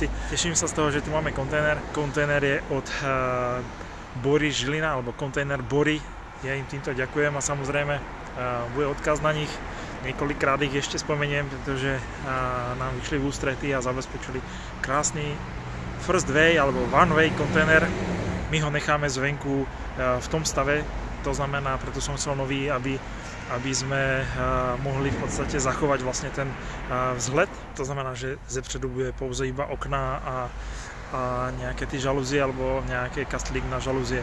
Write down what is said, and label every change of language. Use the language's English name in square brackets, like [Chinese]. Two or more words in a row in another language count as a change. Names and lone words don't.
[Slovak] Teším sa z toho, že tu máme kontajner. Kontajner je od Bory Žilina, alebo kontajner Bory. Ja im týmto ďakujem a samozrejme bude odkaz na nich. Niekoľkrát ich ešte spomeniem, pretože nám vyšli v ústrety a zabezpečili krásny [English] first way [Slovak] alebo [English] one way [Slovak] kontajner. My ho necháme zvenku v tom stave, to znamená, preto som chcel nový, aby sme mohli v podstate zachovať vlastne ten vzhled. To znamená, že [Czech] zepředu bude pouze [Slovak] iba okná a nejaké ty žalúzie alebo nejaké kastlík na žalúzie.